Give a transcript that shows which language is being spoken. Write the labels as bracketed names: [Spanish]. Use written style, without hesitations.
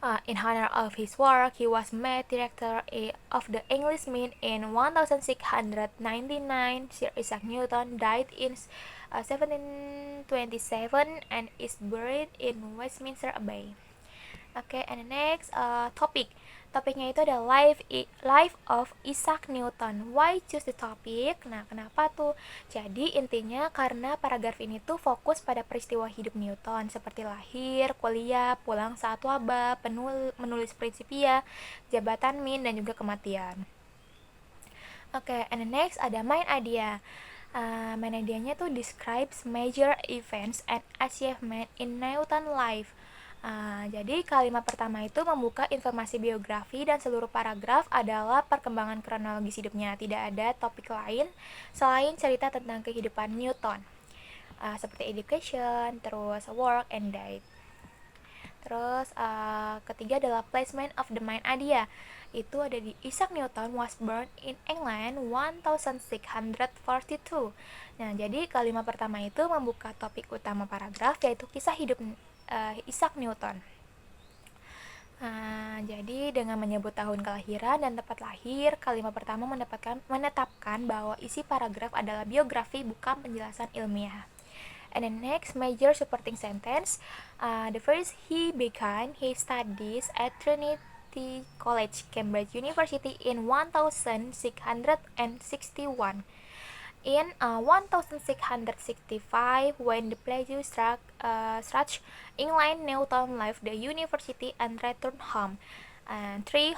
[English] In honor of his work, he was made director of the English Mint in 1699. Sir Isaac Newton died in 1727 and is buried in Westminster Abbey. Oke, and the next topic. [Indonesian] Topiknya itu adalah [English] life of Isaac Newton. Why choose the topic? [Indonesian] Nah, kenapa tuh? Jadi intinya karena paragraf ini tuh fokus pada peristiwa hidup Newton seperti lahir, kuliah, pulang saat wabah, menulis Principia, jabatan Mint, dan juga kematian. [English] Oke, and the next [Indonesian] ada [English] main idea. [Indonesian] Main idenya tuh [English] describes major events and achievement in Newton life. [Indonesian] Jadi kalimat pertama itu membuka informasi biografi dan seluruh paragraf adalah perkembangan kronologis hidupnya. Tidak ada topik lain selain cerita tentang kehidupan Newton, seperti education, terus [English] work and died. [Indonesian] Terus ketiga adalah [English] placement of the main idea. [Indonesian] Itu ada di [English] Isaac Newton was born in England 1642. [Indonesian] Nah, jadi kalimat pertama itu membuka topik utama paragraf, yaitu kisah hidup Isaac Newton. Jadi dengan menyebut tahun kelahiran dan tempat lahir, kalimat pertama menetapkan bahwa isi paragraf adalah biografi, bukan penjelasan ilmiah. [English] And the next major supporting sentence, the first, he began his studies at Trinity College, Cambridge University in 1661. In 1665, when the plague struck England, Newton left the university and returned home. And 3.